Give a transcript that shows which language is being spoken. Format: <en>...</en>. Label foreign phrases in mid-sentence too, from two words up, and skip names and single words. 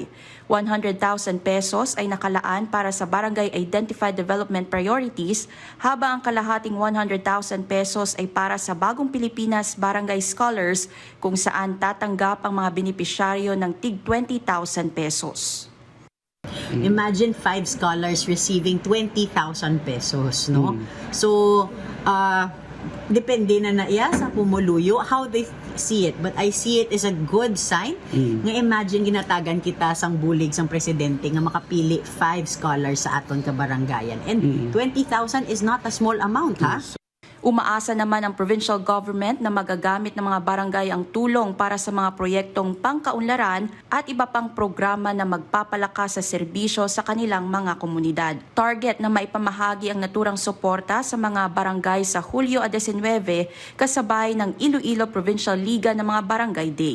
<tl>100,000 pesos ay nakalaan para sa Barangay Identified Development Priorities, habang ang kalahating 100,000 pesos ay para sa Bagong Pilipinas Barangay Scholars, kung saan tatanggap ang mga benepisyaryo ng tig 20,000 pesos.</tl> <en>Imagine 5 scholars receiving 20,000 pesos, no? So,</en> <hil>depende na iya sa pumuluyo</hil> <en>how they see it, but I see it as a good sign.</en> <hil>Nga imagine ginatagan kita sang bulig sang presidente nga makapili 5 scholars sa aton kabarangayan,</hil> <en>and 20,000 is not a small amount, ha?</en> <tl>Umaasa naman ang provincial government na magagamit ng mga barangay ang tulong para sa mga proyektong pangkaunlaran at iba pang programa na magpapalakas sa serbisyo sa kanilang mga komunidad. Target na maipamahagi ang naturang suporta sa mga barangay sa Hulyo 19 kasabay ng Iloilo Provincial Liga ng mga Barangay Day.</tl>